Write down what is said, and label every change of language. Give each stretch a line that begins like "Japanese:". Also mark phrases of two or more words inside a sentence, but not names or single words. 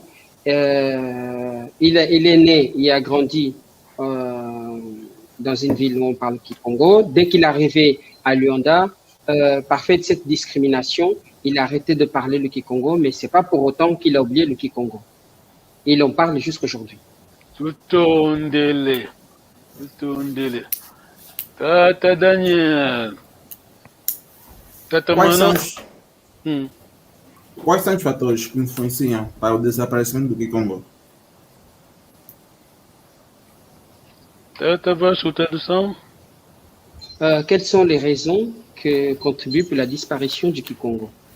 French: Il est né et a grandi dans une ville où on parle Kikongo. Dès qu'il est arrivé à Luanda, par fait de cette discrimination, il a arrêté de parler le Kikongo, mais ce n'est pas pour autant qu'il a oublié le Kikongo. Il en parle jusqu'aujourd'hui.
Kongo: Tutondele. Tata Daniel. Tata Mana.
Portuguese: Quais são os fatores que influenciam para o desaparecimento do Kikongo? Tata Vasco, tradução.
French: Quelles sont les raisons qui contribuent pour la disparition du Kikongo?